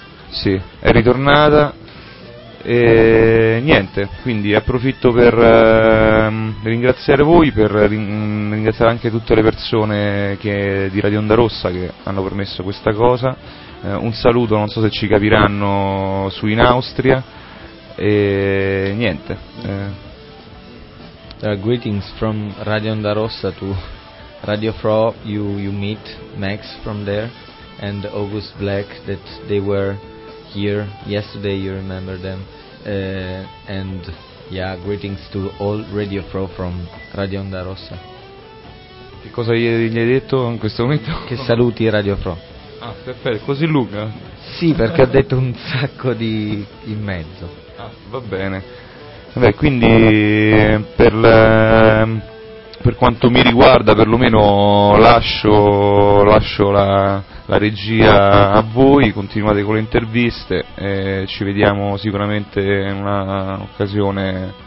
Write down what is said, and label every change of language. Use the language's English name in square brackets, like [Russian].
[Italian] Sì, è ritornata e niente, quindi approfitto per ringraziare voi, per ringraziare anche tutte le persone che di Radio Onda Rossa che hanno permesso questa cosa. Un saluto, non so se ci capiranno, su in Austria e niente. [English] Greetings from Radio Onda Rossa to Radio Fro, you meet Max from there and August Black, that they were here yesterday, you remember them, and yeah, greetings to all Radio Pro from Radio Onda Rossa. [Italian] Che cosa gli hai detto in questo momento? Che saluti Radio Pro. Ah, perfetto, così lunga? Sì, perché ho detto un sacco di in mezzo. Ah, va bene. Vabbè, quindi per quanto mi riguarda, perlomeno lascio la regia a voi, continuate con le interviste e ci vediamo sicuramente in una occasione